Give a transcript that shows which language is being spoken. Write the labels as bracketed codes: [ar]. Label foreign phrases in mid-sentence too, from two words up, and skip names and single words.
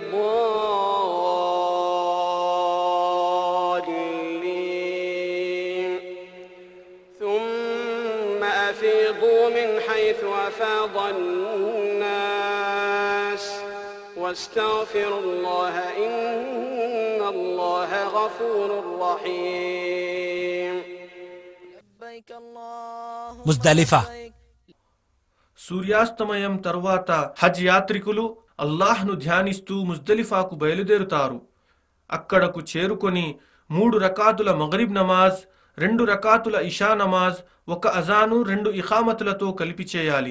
[ar] الضالين ثم أفيضوا من حيث أفاض الناس واستغفروا الله إن الله غفور رحيم. [te] ముజ్దలిఫా. సూర్యాస్తమయం తర్వాత హజ్ యాత్రికులు అల్లాహ్ను ధ్యానిస్తూ ముజ్దలిఫాకు బయలుదేరుతారు. అక్కడకు చేరుకొని 3 రకాతుల మగ్రిబ్ నమాజ్, 2 రకాతుల ఇషా నమాజ్, 1 అజాను 2 ఇఖామతులతో కలిపి చేయాలి.